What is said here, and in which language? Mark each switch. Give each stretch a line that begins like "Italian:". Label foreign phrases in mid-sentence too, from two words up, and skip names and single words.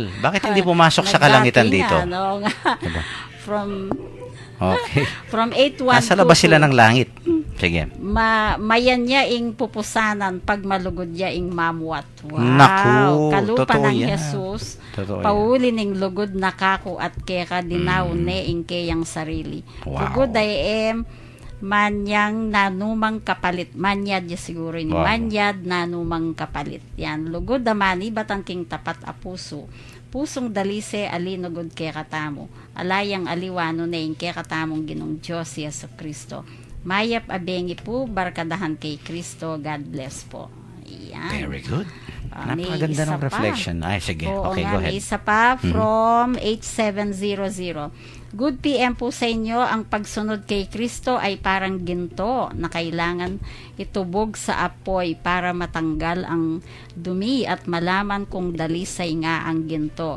Filipino: Bakit hindi pumasok sa kalangitan dito? Ano, nga. Diba? From Okay. 812. Nasa labas sila ng langit. Sige.
Pampanga: Mayan niya ing pupusanan pag malugod niya ing mamwat. Wow.
Filipino: Naku, Kalupa totoo ng yan. Jesus. Totoo yan.
Pampanga: Pauli ning lugod na kako at keka dinaw ne ing keyang sarili. Wow. Lugod ay manyang nanumang kapalit. Manyad ya siguro ni. Wow. Manyad nanumang kapalit. Yan. Lugod damani batang king tapat a puso. Pusong dalise alinugod kay katamo. Alayang aliwano na yung kay katamong ginong Diyos si Yesu Kristo. Mayap abengi po, barkadahan kay Kristo.
English: God bless
Pampanga: po. Yan.
English: Very good.
Filipino: May Napakaganda isa ng pa. reflection. Ay, sige. Oo Okay, nga,
English: go
Filipino: may
English: ahead.
Filipino: isa pa from 8700.
English: Good PM
Filipino: po sa inyo. Ang pagsunod kay Kristo ay parang ginto na kailangan itubog sa apoy para matanggal ang dumi at malaman kung dalisay nga ang ginto.